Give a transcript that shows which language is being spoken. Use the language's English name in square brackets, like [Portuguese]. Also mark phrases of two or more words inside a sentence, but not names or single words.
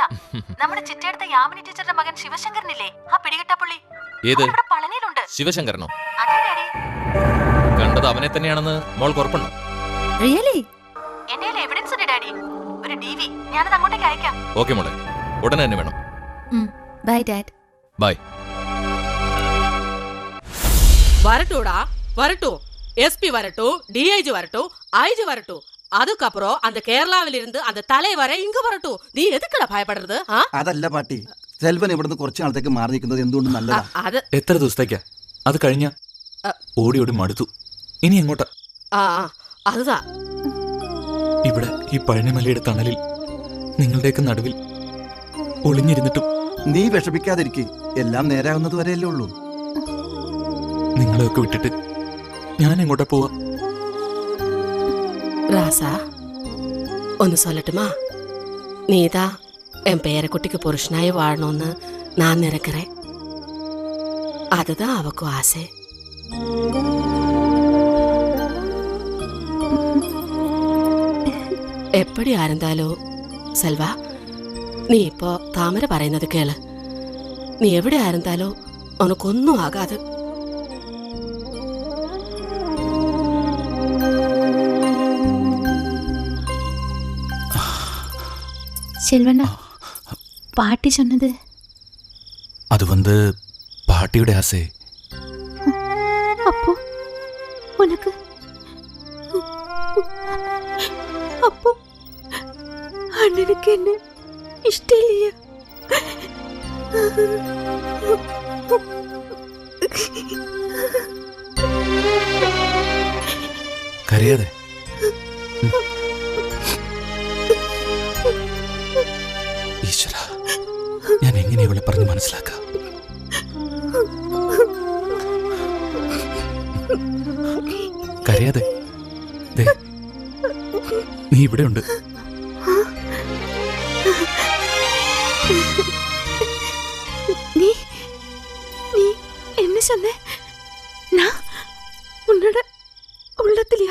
[Malayalam] നമ്മുടെ ചിറ്റടുത്ത യാമിനി ടീച്ചറുടെ മകൻ ശിവശങ്കരനില്ലേ, ആ പിടികിട്ട പുള്ളി. ഏത് പളനിയിലുണ്ട്. ശിവശങ്കരനോ? അതെ ഡാഡി. കണ്ടത് അവനെ തന്നെയാണെന്ന് മോൾക്ക് ഉറപ്പുണ്ടോ? റിയലി? എന്റെ എവിഡൻസ് ഉണ്ട് ഡാഡി, ഒരു DV. ഞാനത് അങ്ങോട്ടേക്ക് അയക്കാം. ഓക്കെ മോളെ, ഉടനെ തന്നെ വേണം. [English] Bye Dad. [Malayalam] ബൈ. [Tamil] வரட்டும்டா, வரட்டும். SP வரட்டும், DIG வரட்டும், IG வரட்டும். அதுக்கப்புறம் அந்த கேரளாவில இருந்து அந்த தலைவரை இங்க வரட்டும். நீ எதுக்குடா பயப்படுறது? [Malayalam] അതല്ല പാട്ടി, സെൽവൻ ഇവിടുന്ന് കുറച്ച് നാളത്തേക്ക് മാറി നിൽക്കുന്നത് എന്തുകൊണ്ട് നല്ലതാ. അത് എത്ര ദിവസത്തേക്കാ? അത് കഴിഞ്ഞ ഓടി ഓടി മടുത്തു. ഇനി എങ്ങോട്ടാ? [Tamil] அதுதான். [Malayalam] ഇവിടെ ഈ പഴനിമലയുടെ തണലിൽ നിങ്ങളുടെയൊക്കെ നടുവിൽ ഒളിഞ്ഞിരുന്നിട്ടും നീ വിഷമിക്കാതിരിക്കെ, എല്ലാം നേരാകുന്നത് വരെയല്ലേ ഉള്ളൂ. നിങ്ങളെയൊക്കെ വിട്ടിട്ട് ഞാൻ എങ്ങോട്ടാ പോവാ? [Tamil] ராசா, ஒன்னு சொல்லட்டுமா? நீதான் என் பேரக்குட்டிக்கு புருஷனாய் வாழணும்னு நான் நினைக்கிறேன். அதுதான் அவக்கும் ஆசை. எப்படியா இருந்தாலும் செல்வா, [Malayalam] നീ ഇപ്പോ താമര പറയുന്നത് കേള്. നീ എവിടെ ആയിരുന്നാലും ഉനക്കൊന്നും ആകാതെ. [Tamil] செல்வண்ணா, பாட்டி சொன்னது அது வந்து பாட்டியோட ஆசை. உனக்கு அப்போ அண்ணனுக்கு என்ன இஷ்டம் இல்லையா? [Malayalam] കരയാതെ. ഈശ്വര, ഞാൻ എങ്ങനെ ഇവളെ പറഞ്ഞ് മനസ്സിലാക്കാം? കരയാതെ. ദേ, നീ ഇവിടെ ഉണ്ട്. [Tamil] நீ நீ என்ன சொன்ன? நான் உன்னோட உள்ளத்திலையா?